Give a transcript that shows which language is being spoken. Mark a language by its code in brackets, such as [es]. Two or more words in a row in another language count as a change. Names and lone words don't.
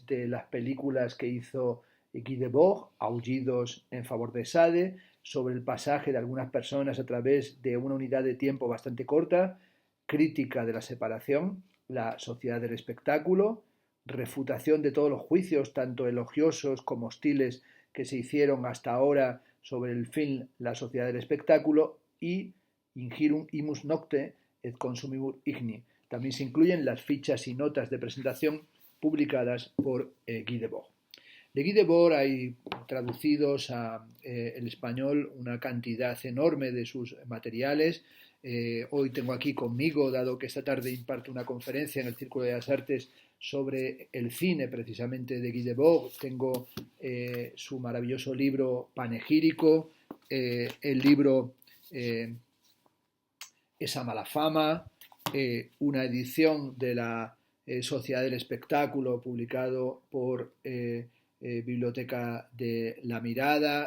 [es] de las películas que hizo Guy Debord, Aullidos en favor de Sade, sobre el pasaje de algunas personas a través de una unidad de tiempo bastante corta, crítica de la separación, la sociedad del espectáculo, refutación de todos los juicios, tanto elogiosos como hostiles, que se hicieron hasta ahora sobre el film La sociedad del espectáculo y Ingirum imus nocte et consumimur igni. También se incluyen las fichas y notas de presentación publicadas por Guy Debord. De Guy Debord hay traducidos al español una cantidad enorme de sus materiales. Hoy tengo aquí conmigo, dado que esta tarde imparto una conferencia en el Círculo de las Artes sobre el cine precisamente de Guy Debord, tengo su maravilloso libro panegírico, el libro Esa mala fama, una edición de la Sociedad del Espectáculo publicado por Biblioteca de la Mirada.